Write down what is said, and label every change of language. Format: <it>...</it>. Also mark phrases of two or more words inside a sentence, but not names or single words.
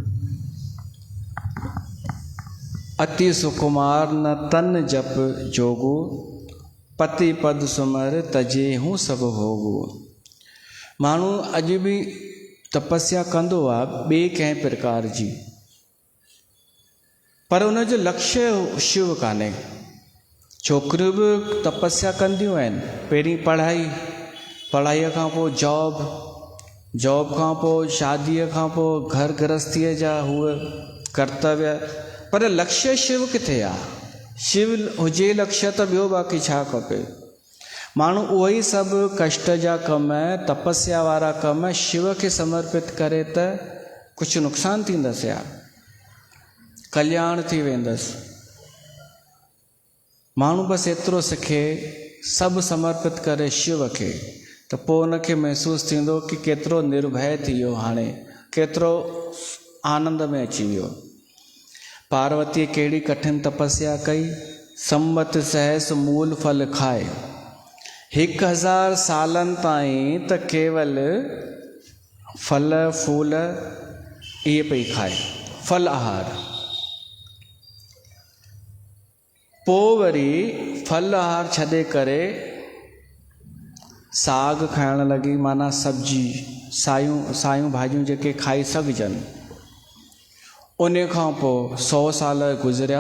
<awa>अति सुकुमार न तन जप जोगु, पति पद सुमर तजे हूँ सब भोगु।</awa> <sd>माण्हू अॼु बि तपस्या कंदो आहे ॿिए कंहिं प्रकार जी, पर उनजो लक्ष्य शिव कान्हे। छोकिरियूं बि तपस्या कंदियूं आहिनि। पहिरीं पढ़ाई, पढ़ाईअ खां पोइ जॉब, जॉब खां पोइ शादीअ खां पोइ घर गृहस्थीअ जा हुए कर्तव्य, पर लक्ष्य शिव किथे आहे? शिव हुजे लक्ष्य त ॿियो बाक़ी छा खपे? माण्हू उहो ई सभु कष्ट जा कम, तपस्या वारा कम शिव खे समर्पित करे त कुझु नुक़सानु थींदसि या कल्याण थी वेंदसि। माण्हू बसि एतिरो सिखे सभु समर्पित करे शिव खे, त पोइ उनखे महसूसु थींदो कि केतिरो निर्भय थी वियो, हाणे केतिरो आनंद में अची वियो। पार्वतीअ कहिड़ी कठिन तपस्या कई।</sd> <awa>संवत सहस मूल फल खाए,</awa> <sd>1000 सालनि ताईं त केवल फल फूल इहे पई खाए, फल आहार। पोइ वरी फल आहार छॾे करे साग खाइण लॻी, माना सब्जी, सायूं भाॼियूं जेके खाई सघजनि। उन खां पोइ 100 साल गुज़रिया।</sd>